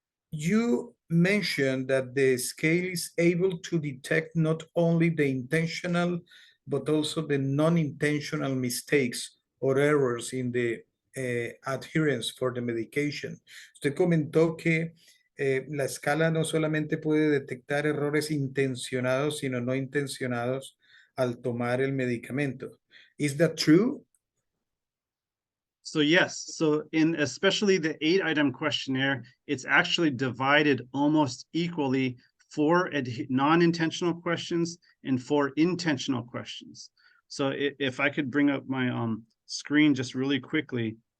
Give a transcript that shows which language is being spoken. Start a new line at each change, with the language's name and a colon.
English: You mentioned that the scale is able to detect not only the intentional, but also the non-intentional mistakes or errors in the adherence for the medication.
Spanish: Usted comentó que la escala no solamente puede detectar errores intencionados, sino no intencionados al tomar el medicamento.
English: Is that true? So yes, so in especially the 8-item questionnaire, it's actually divided almost equally for non-intentional questions and for intentional questions. So if I could bring up my screen just really quickly,